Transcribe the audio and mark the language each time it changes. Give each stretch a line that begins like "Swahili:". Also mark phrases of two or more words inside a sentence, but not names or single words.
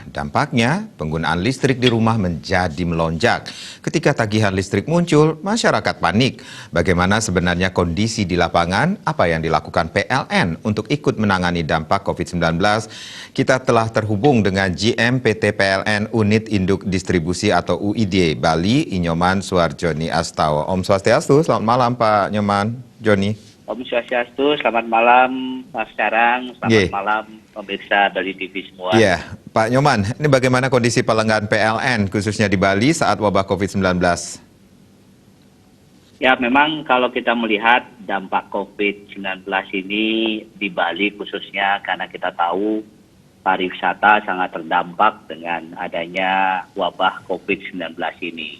Indonesian: Dampaknya, penggunaan listrik di rumah menjadi melonjak. Ketika tagihan listrik muncul, masyarakat panik. Bagaimana sebenarnya kondisi di lapangan? Apa yang dilakukan PLN untuk ikut menangani dampak COVID-19? Kita telah terhubung dengan GM PT PLN Unit Induk Distribusi atau UID Bali, Inyoman Suarjoni Astawa. Om Swastiastu, selamat malam Pak Nyoman, Joni. Om Swastiastu, selamat malam Mas Carang, selamat malam pemirsa Bali TV semua. Iya, Pak Nyoman, ini bagaimana kondisi pelanggan PLN khususnya di Bali saat wabah COVID-19? Ya, memang kalau kita melihat dampak COVID-19 ini di Bali khususnya karena kita tahu pariwisata sangat terdampak dengan adanya wabah COVID-19 ini.